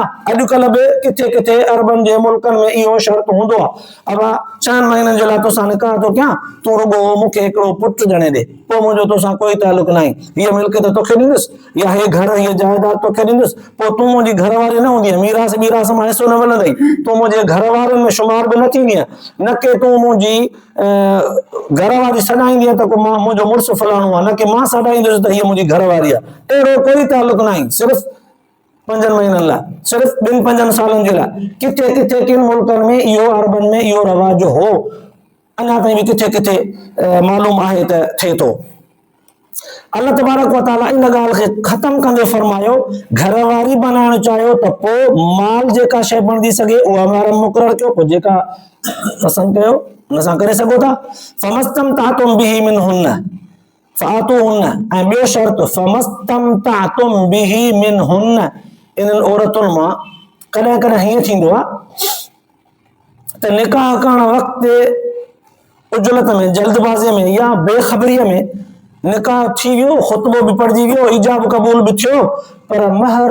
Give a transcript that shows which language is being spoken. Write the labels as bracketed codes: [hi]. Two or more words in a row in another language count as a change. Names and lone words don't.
[sd] अॼुकल्ह बि किथे किथे अरबनि जे मुल्कनि में इहो शर्त हूंदो आहे, अब 6 महीननि जे लाइ तोसां निकाह थो कयां, तूं रुॻो मूंखे हिकिड़ो पुटु ॼणे ॾे, पोइ मुंहिंजो तोसां कोई तालुक न आहे, हीअ मिल्कियत तोखे ॾींदुसि या हे घर हीअ जाइदाद तोखे ॾींदुसि, पोइ तूं मुंहिंजी घरवारी न हूंदी, मीरास मीरास मां हिसो न मिलंदई, तूं मुंहिंजे घरवारनि में शुमार बि न थींदी, न के तूं मुंहिंजी घरवारी सॾाईंदी त को मां मुंहिंजो मुड़ुसु फलाणो आहे, न के मां सॾाईंदुसि त हीअ मुंहिंजी घरवारी आहे। अहिड़ो कोई तालुक न आहे, सिर्फ़ु 5 महीननि लाइ, सिर्फ़ु 2-5 सालनि जे लाइ। किथे किथे किन मुल्कनि में इहो अरबनि में इहो रवाज हो, अञा ताईं बि किथे किथे मालूम आहे त थिए थो। [ar] الله تبارك وتعالى [sd] इन ॻाल्हि खे ख़तमु कंदे फरमायो घरवारी बनाइणु चाहियो त पोइ माल जेका शइ बणिजी सघे उहा महर मुक़ररु कयो, पोइ जेका पसंदि कयो हुन सां करे सघो था। [ar] فما استمتعتم به منهن فآتوهن, [sd] ऐं ॿियो शर्त [ar] فما استمتعتم به منهن, [sd] इन्हनि औरतुनि मां कॾहिं कॾहिं हीअं थींदो आहे त निकाह करण वक़्तु उजलत में, जल्दबाज़ीअ में या बेख़बरीअ में निकाह थी वियो, ख़ुतबो बि पढ़जी वियो, ईजाब क़बूल बि थियो, पर महर